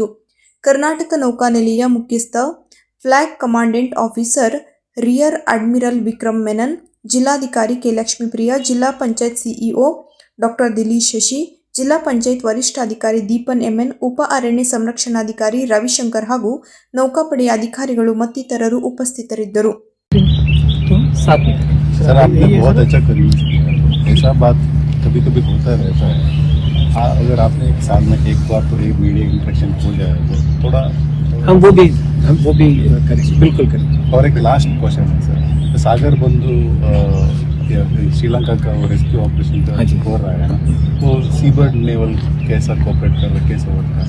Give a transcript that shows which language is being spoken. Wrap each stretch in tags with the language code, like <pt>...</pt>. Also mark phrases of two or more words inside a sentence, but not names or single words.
<kn>ಕರ್ನಾಟಕ ನೌಕಾನೆಲೆಯ ಮುಖ್ಯಸ್ಥ</kn> <en>Flag Commandant Officer Rear Admiral</en> <kn>ವಿಕ್ರಮ್ ಮೆನನ್, ಜಿಲ್ಲಾಧಿಕಾರಿ ಕೆ ಲಕ್ಷ್ಮೀಪ್ರಿಯ, ಜಿಲ್ಲಾ ಪಂಚಾಯತ್</kn> <en>CEO Doctor</en> <kn>ದಿಲೀಶ್ ಶಶಿ, ಜಿಲ್ಲಾ ಪಂಚಾಯತ್ ವರಿಷ್ಠಾಧಿಕಾರಿ ದೀಪನ್ ಎಂಎನ್, ಉಪ ಅರಣ್ಯ ಸಂರಕ್ಷಣಾಧಿಕಾರಿ ರವಿಶಂಕರ್ ಹಾಗೂ ನೌಕಾಪಡೆಯ ಅಧಿಕಾರಿಗಳು ಮತ್ತಿತರರು ಉಪಸ್ಥಿತರಿದ್ದರು.</kn> <hi>सर आपने बहुत अच्छा करी, ऐसा बात कभी कभी होता रहता है. अगर आपने एक साल में एक बार तो एक</hi> <en>media interaction</en> <hi>हो जाए तो थोड़ा हम वो भी करेंगे, बिल्कुल करेंगे. और एक</hi> <en>last question</en> <hi>है सर, सागर बंधु श्रीलंका का</hi> <en>rescue operation</en> <hi>हो रहा है ना, वो सीबर्ड नेवल कैसा कोऑपरेट कर रहा है, कैसा वर्क कर रहा है?</hi>